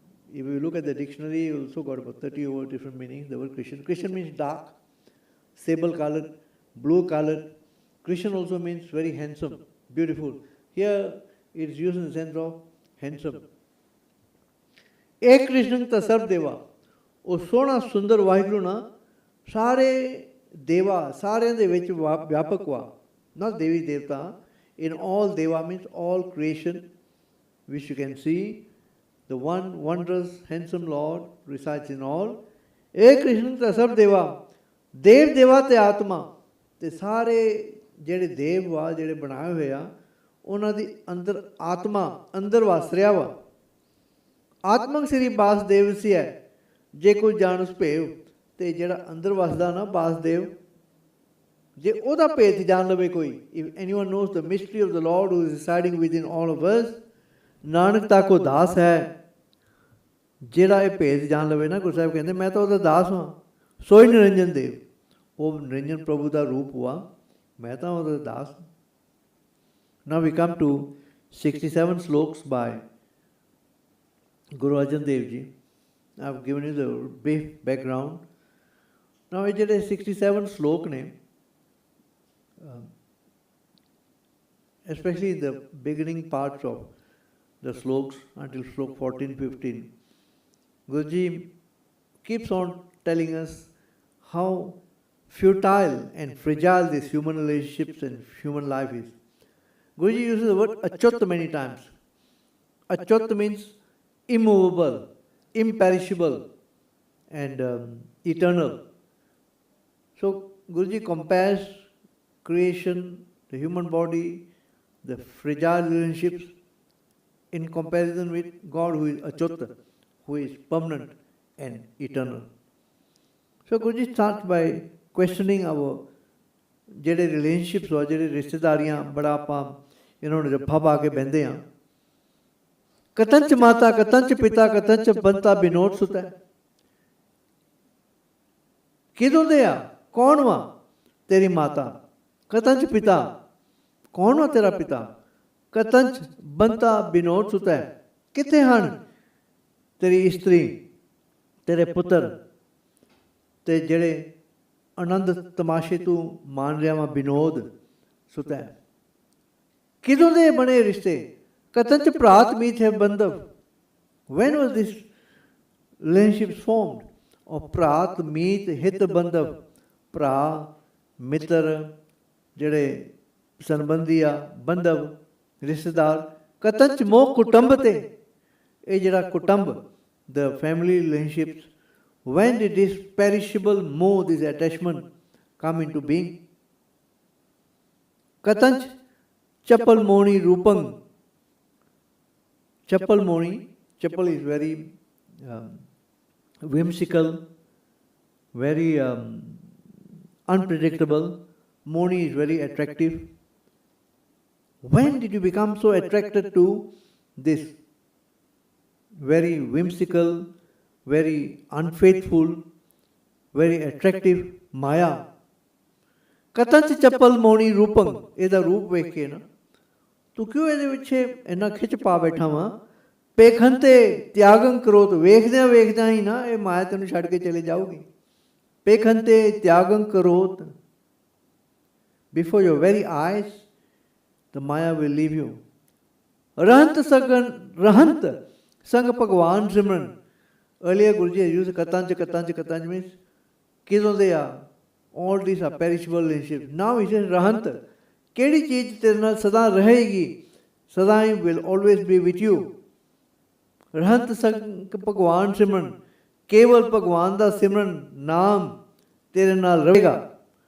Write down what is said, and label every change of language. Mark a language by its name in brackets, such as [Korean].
[English] If you look at the dictionary, you also got about 30 over different meanings. The word Krishna. Krishna means dark, sable colored, blue colored. Krishna also means very handsome, beautiful. Here it is used in the sense of handsome. [Punjabi] Ek Krishna ta sarv deva. ਉਹ ਸੋਹਣਾ ਸੁੰਦਰ ਵਾਹਿਗੁਰੂ ਨਾ ਸਾਰੇ ਦੇਵਾ, ਸਾਰਿਆਂ ਦੇ ਵਿੱਚ ਵਿਆਪਕ ਵਾ। [English] not devi devta, in all deva means all creation which you can see, the one wondrous handsome Lord resides in all. [Punjabi] ਇਹ ਕ੍ਰਿਸ਼ਨ ਤਾਂ ਸਭ ਦੇਵਾ, ਦੇਵ ਦੇਵਾ ਤੇ ਆਤਮਾ, ਤੇ ਸਾਰੇ ਜਿਹੜੇ ਦੇਵ ਵਾ, ਜਿਹੜੇ ਬਣਾਏ ਹੋਏ ਆ, ਉਹਨਾਂ ਦੀ ਅੰਦਰ ਆਤਮਾ ਅੰਦਰ ਵਸ ਰਿਹਾ ਵਾ। ਆਤਮਕ ਸ੍ਰੀ ਵਾਸੁਦੇਵ ਸੀ ਹੈ, ਜੇ ਕੋਈ ਜਾਣਸ ਭੇਵ, ਤੇ ਜਿਹੜਾ ਅੰਦਰ ਵਸਦਾ ਨਾ ਵਾਸੁਦੇਵ, ਜੇ ਉਹਦਾ ਭੇਦ ਜਾਣ ਲਵੇ ਕੋਈ, [English] if anyone knows the mystery of the Lord who is residing within all of us, [Punjabi] Nanak ਤਾਂ ਕੋ ਦਾਸ ਹੈ। ਜਿਹੜਾ ਇਹ ਭੇਦ ਜਾਣ ਲਵੇ ਨਾ, ਗੁਰੂ ਸਾਹਿਬ ਕਹਿੰਦੇ ਮੈਂ ਤਾਂ ਉਹਦਾ ਦਾਸ ਹਾਂ, ਸੋਈ ਨਿਰੰਜਨ ਦੇਵ। ਉਹ ਨਿਰੰਜਨ ਪ੍ਰਭੂ ਦਾ ਰੂਪ ਹੁਆ, ਮੈਂ ਤਾਂ ਉਹਦਾ ਦਾਸ। [English] Now we come to 67 sloks by Guru Arjan Dev Ji. I've given you the brief background. Now ਇਹ ਜਿਹੜੇ 67 sloks ਨੇ, especially the beginning parts of the sloks until slok 14-15, Guruji keeps on telling us how futile and fragile these human relationships and human life is. Guruji uses the word achyut many times. Achyut means immovable, imperishable, and eternal. So Guruji compares creation, the human body, the fragile relationships in comparison with God who is achyut, who is permanent and eternal. So Guruji starts by questioning our ਜਿਹੜੇ relationships or [Punjabi] ਜਿਹੜੇ ਰਿਸ਼ਤੇਦਾਰੀਆਂ ਬੜਾ ਆਪਾਂ ਇਹਨਾਂ ਨੂੰ ਜੱਫਾ ਪਾ ਕੇ ਬਹਿੰਦੇ ਹਾਂ। ਕਤੰਚ ਮਾਤਾ ਕਤੰਚ ਪਿਤਾ ਕਤੰਚ ਬੰਤਾ ਬਿਨੋਦ ਸੁਤਾ। ਕਿਦੋਂ ਦੇ ਆ? ਕੌਣ ਵਾ ਤੇਰੀ ਮਾਤਾ? ਕਤੰਚ ਪਿਤਾ, ਕੌਣ ਵਾ ਤੇਰਾ ਪਿਤਾ? ਕਤੰਚ ਬੰਤਾ ਬਿਨੋਦ ਸੁਤਾ। ਕਿੱਥੇ ਹਨ ਤੇਰੀ ਇਸਤਰੀ, ਤੇਰੇ ਪੁੱਤਰ ਤੇ ਜਿਹੜੇ ਆਨੰਦ ਤਮਾਸ਼ੇ ਤੂੰ ਮਾਣ ਰਿਹਾ ਵਾ? ਬਿਨੋਦ ਸੁਤਾ। ਕਿਦੋਂ ਦੇ ਬਣੇ ਰਿਸ਼ਤੇ? ਕਤੰਚ ਭਰਾਤ ਮੀਤ ਹੈ ਬੰਧਵ। [English] when was this relationship formed? [Punjabi] ਔਰ ਭਰਾਤ ਮੀਤ ਹਿਤ ਬੰਧਵ, ਭਰਾ ਮਿੱਤਰ ਜਿਹੜੇ ਸੰਬੰਧੀ ਆ, ਬੰਧਵ ਰਿਸ਼ਤੇਦਾਰ। ਕਤੰਚ ਮੋਹ ਕੁਟੰਬ ਤੇ, ਇਹ ਜਿਹੜਾ ਕੁਟੰਬ [English] the family relationships, when did this perishable moh, this attachment come into being? [Punjabi] Katanch chapal moni rupang. [English] Chapal moni, chapal is very whimsical, very unpredictable. Moni is very attractive. When did you become so attracted to this very whimsical, very unfaithful, very attractive Maya? [Punjabi] ਕਤੰਚ ਚੱਪਲ ਮੋਣੀ ਰੂਪੰ, ਇਹਦਾ ਰੂਪ ਵੇਖ ਕੇ ਨਾ ਤੂੰ ਕਿਉਂ ਇਹਦੇ ਪਿੱਛੇ ਇੰਨਾ ਖਿੱਚ ਪਾ ਬੈਠਾ ਵਾਂ? ਪੇਖਨ ਤੇ ਤਿਆਗੰ ਕਰੋਤ, ਵੇਖਦਿਆਂ ਵੇਖਦਿਆਂ ਹੀ ਨਾ ਇਹ ਮਾਇਆ ਤੈਨੂੰ ਛੱਡ ਕੇ ਚਲੇ ਜਾਊਗੀ। ਪੇਖਨ ਤੇ ਤਿਆਗੰ crore, [English] before your very eyes the Maya will leave you. [Punjabi] रहंत सगन रहंत संग भगवान सिमरन। [English] Earlier Guruji has used katanch, katanch, katanch means [Punjabi] ਕਿਦੋਂ ਦੇ ਆ? [English] All these are perishable relationships. Now he says [Punjabi] rahant, ਕਿਹੜੀ ਚੀਜ਼ ਤੇਰੇ ਨਾਲ ਸਦਾ ਰਹੇਗੀ? ਸਦਾ ਹੀ [English] will always be with you. [Punjabi] रहंत संग ਭਗਵਾਨ ਸਿਮਰਨ, ਕੇਵਲ ਭਗਵਾਨ ਦਾ ਸਿਮਰਨ ਨਾਮ ਤੇਰੇ ਨਾਲ ਰਹੇਗਾ।